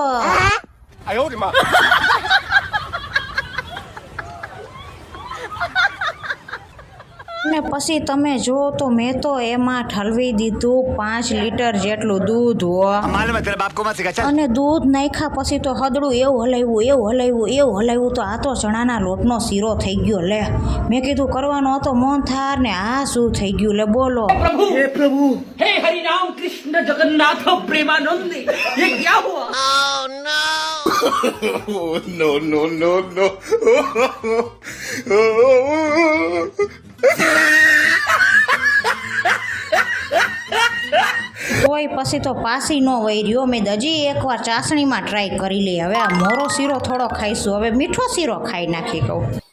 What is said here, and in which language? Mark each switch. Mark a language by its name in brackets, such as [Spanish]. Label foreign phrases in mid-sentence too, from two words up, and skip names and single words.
[Gujarati] અને પછી તમે જો તો મેં તો એમાં ઠલવી દીધું 5 લીટર જેટલું દૂધ હો. અને દૂધ નાખ્યા પછી તો હદડું એવું હલાવ્યું તો આ તો ચણાના લોટનો શીરો થઈ ગયો. લે મેં કીધું કરવાનો હતો મોહનથાળ, ને આ શું થઈ ગયું? લે બોલો. [Hindi] हे प्रभु, हे हरि राम कृष्ण जगन्नाथ प्रेमानंद, ये क्या हुआ? [English] Oh no! no, no, no, no. [Gujarati] તોય પછી તો પાસી ન વહી રહ્યો. મેં હજી એકવાર ચાસણીમાં ટ્રાય કરી લઈ. હવે આ મોરો શીરો થોડો ખાઈશું, હવે મીઠો શીરો ખાઈ નાખી કહું.